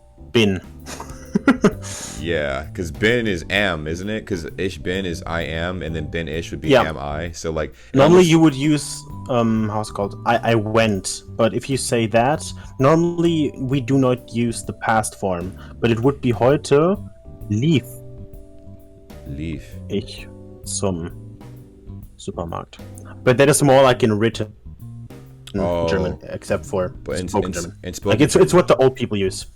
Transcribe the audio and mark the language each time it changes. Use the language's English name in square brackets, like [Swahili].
[German] Bin. [English] Yeah, because bin is am, isn't it? Because ich bin is I am, and then bin ish would be am I. So like normally you would use how's it called? I went. But if you say that, normally we do not use the past form. [German] But it would be heute lief ich zum Supermarkt. [English] But that is more like in written German, except for spoken German. In spoken like it's what the old people use.